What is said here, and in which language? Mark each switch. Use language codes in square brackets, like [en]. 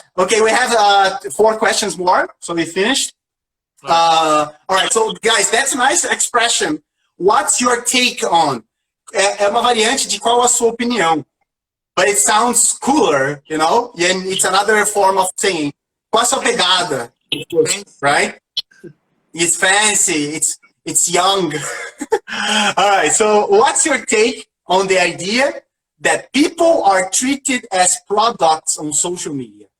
[en] Okay, we have 4 questions more, so we finished. All right, so guys, that's a nice expression. What's your take on? [pt] É uma variante de qual a sua opinião. [en] But it sounds cooler, you know? And it's another form of saying, [pt] qual a sua pegada? [en] Right? It's fancy, it's young. All right, so what's your take on the idea that people are treated as products on social media?